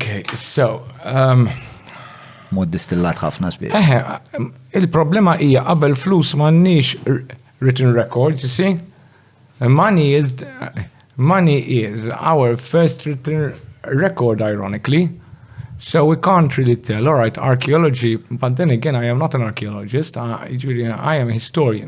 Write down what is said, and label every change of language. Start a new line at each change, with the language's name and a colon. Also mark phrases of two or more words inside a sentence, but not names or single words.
English: Okay, so
Maltese: mod distillat ħafna sbieħ. Il-problema hija qabel flus m'għandniex
English: written records, you see? Money is our first written record, ironically. So we can't really tell, all right, archaeology, but then again, I am not an archaeologist, I am a historian.